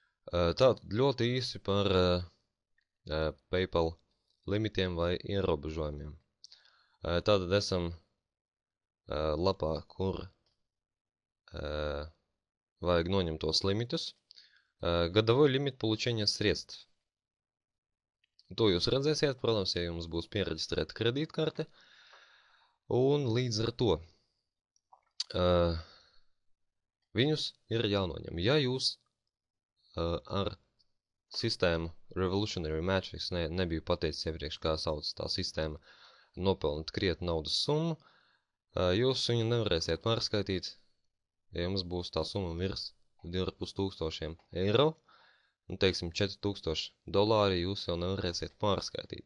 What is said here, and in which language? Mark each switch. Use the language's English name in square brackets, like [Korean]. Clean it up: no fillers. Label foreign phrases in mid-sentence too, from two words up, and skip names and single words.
[Latvian] Tātad ļoti īsi par PayPal limitiem vai ierobežojumiem. Tātad esam lapā, kur vajag noņemt tos limitus. [Russian] Годовой лимит получения средств. [Latvian] To jūs redzēsiet, protams, ja jums būs pieregistrēta kredītkarte. Un līdz ar to viņus ir jānoņem. Ja jūs ar sistēmu Revolutionary Matrix nebiju pateicis iepriekš, kā sauc tā sistēma, nopelnīt krietni naudas summu, jūs viņu nevarēsiet pārskaitīt, ja jums būs tā summa virs 2500 eiro, un teiksim $4000 jūs jau nevarēsiet pārskaitīt.